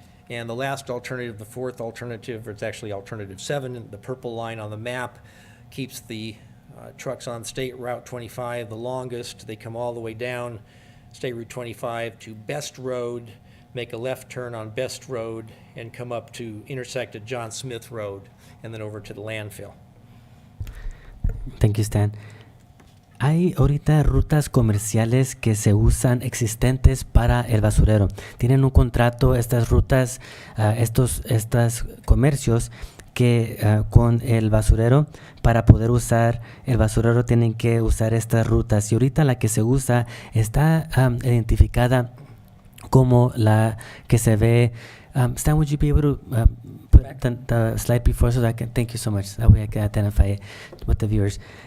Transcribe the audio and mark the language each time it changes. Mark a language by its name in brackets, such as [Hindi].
[English] And the last alternative, the fourth alternative, or it's actually alternative 7, the purple line on the map, keeps the trucks on State Route 25 the longest. They come all the way down State Route 25 to Best Road, make a left turn on Best Road, and come up to intersect at John Smith Road, and then over to the landfill. Thank you, Stan. [Spanish] Hay ahorita rutas comerciales que se usan existentes para el basurero. Tienen un contrato estas rutas, estos comercios que con el basurero, para poder usar el basurero tienen que usar estas rutas. Y ahorita la que se usa está identificada como la que se ve. [English] Stan, would you be able to put the slide before so that I can, thank you so much. That way I can identify it with the viewers.